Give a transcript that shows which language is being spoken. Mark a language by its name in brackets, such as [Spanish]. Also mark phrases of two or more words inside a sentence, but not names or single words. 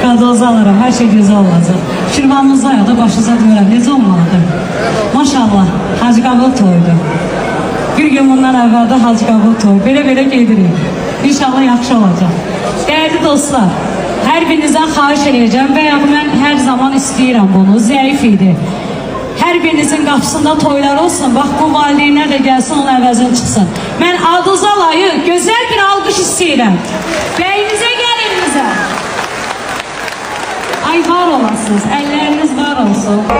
[Turkish] duanızı alırım, her şey güzel olacak. [Azerbaijani] Şirvanınızda ya da başınıza dönürəm, necə olmalıdır? Maşallah, Hacı Qabıl toydu. Bir gün bundan əvvəldə Hacı Qabıl toyu, belə gedirik. İnşallah yaxşı olacaq. [Turkish] Değerli dostlar, her birinizden xahiş edeceğim veya ben her zaman istəyirəm bunu, zəif idi. [Azerbaijani] Her birinizin qapısında toylar olsun, bax bu valideynlər də gəlsin, onun əvəzini çıxsın. Mən Adılza Alayı gözəl bir alqış istəyirəm. Bəyinizə, gəlinizə. Ay var olasınız, əlləriniz var olsun.